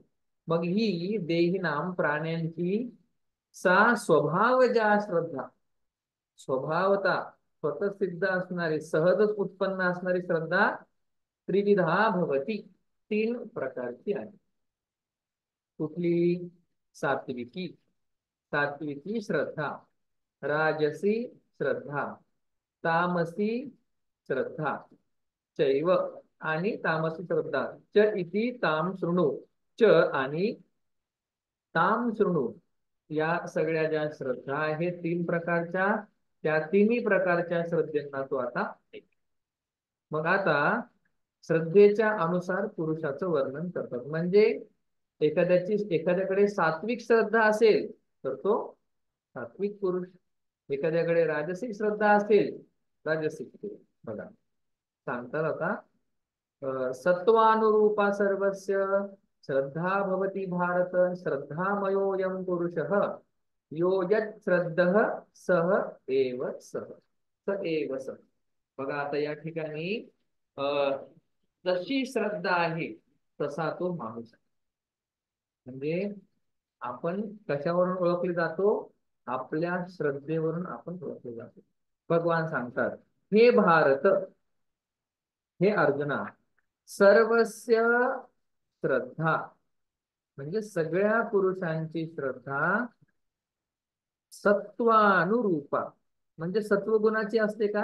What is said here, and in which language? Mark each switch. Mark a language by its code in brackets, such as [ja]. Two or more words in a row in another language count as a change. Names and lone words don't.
[mr] मग ही देहिनाम प्राण्यांची सा स्वभाव ज्या श्रद्धा, स्वभावता स्वतः सिद्ध असणारी सहजच उत्पन्न असणारी श्रद्धा [sa] त्रिविधा भवती, [mr] तीन प्रकारची आहे. कुठली? सात्विकी, सात्विकी श्रद्धा, राजसी श्रद्धा, तामसी श्रद्धा चैव, आणि तामसी श्रद्धा [sa] च इति ताम शृणु, [mr] च आणि [sa] ताम शृणु, [mr] या सगळ्या ज्या श्रद्धा आहेत तीन प्रकारच्या, त्या तिन्ही प्रकारच्या श्रद्धेंना तो आता ऐक. मग आता श्रद्धेच्या अनुसार पुरुषाचं वर्णन करतात. म्हणजे एखाद्याकडे सात्विक श्रद्धा असेल तर तो सात्विक पुरुष, एखाद्याकडे राजसिक श्रद्धा असेल राजसिक पुरुष. बघा सांगतात आता, [sa] सत्वानुरूपा सर्वस्य श्रद्धा भवती भारत, श्रद्धामयोऽयं पुरुषः यो यत् श्रद्धः सह एव सः, स एव सः. [mr] बघा आता या ठिकाणी जशी श्रद्धा आहे तसा तो माणूस आहे. म्हणजे आपण कशावरून ओळखले जातो? आपल्या श्रद्धेवरून आपण ओळखले जातो. भगवान सांगतात, हे भारत, हे अर्जुना, [sa] सर्वस्य श्रद्धा [mr] म्हणजे सगळ्या पुरुषांची श्रद्धा सत्वानुरूपा, म्हणजे सत्वगुणाची असते का?